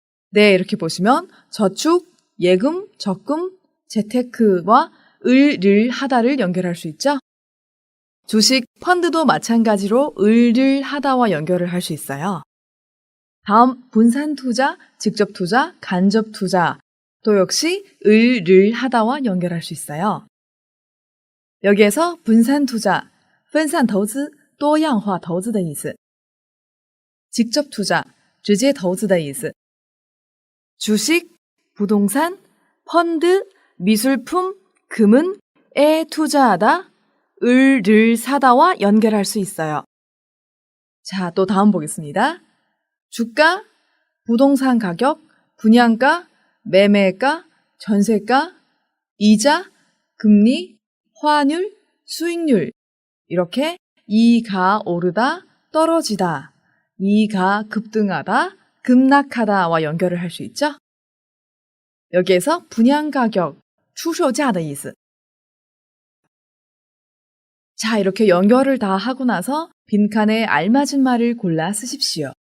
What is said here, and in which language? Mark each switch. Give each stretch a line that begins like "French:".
Korean: 네, 이렇게 보시면 저축, 예금, 적금, 재테크와 을을 하다를 연결할 수 있죠? 주식, 펀드도 마찬가지로 을을 하다와 연결을 할 수 있어요. 다음 분산 투자, 직접 투자, 간접 투자 또 역시 을을 하다와 연결할 수 있어요. 여기에서 분산 투자,
Chinese: 分散投资,多样化投资的意思.
Korean: 직접 투자,
Chinese: 直接投资的意思.
Korean: 주식, 부동산, 펀드, 미술품, 금은에 투자하다, 을을 사다와 연결할 수 있어요. 자, 또 다음 보겠습니다. 주가, 부동산 가격, 분양가, 매매가, 전세가, 이자, 금리, 환율, 수익률 이렇게 이가 오르다, 떨어지다, 이가 급등하다, 급락하다와 연결을 할 수 있죠? 여기에서 분양가격,
Chinese: 出售价的意思.
Korean: 자, 이렇게 연결을 다 하고 나서 빈칸에 알맞은 말을 골라 쓰십시오.